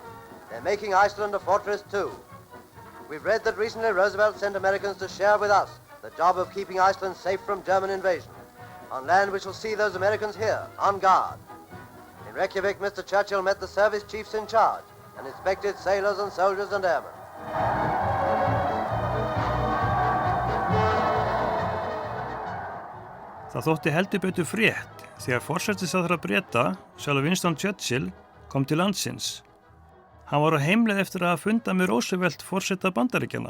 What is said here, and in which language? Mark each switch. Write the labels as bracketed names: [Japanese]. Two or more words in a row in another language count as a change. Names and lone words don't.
[English] They're making Iceland a fortress too. We've read that recently Roosevelt sent Americans to share with us the job of keeping Iceland safe from German invasion. On land we shall see those Americans here, on guard. In Reykjavik, Mr. Churchill met the service chiefs in charge and inspected sailors and soldiers and airmen. [Icelandic] Það þótti heldur betur frétt þegar forsætisráðherra Breta, sjálfur Winston Churchill, kom til landsins. Hann var á heimleið eftir að funda með Roosevelt forseta Bandaríkjanna.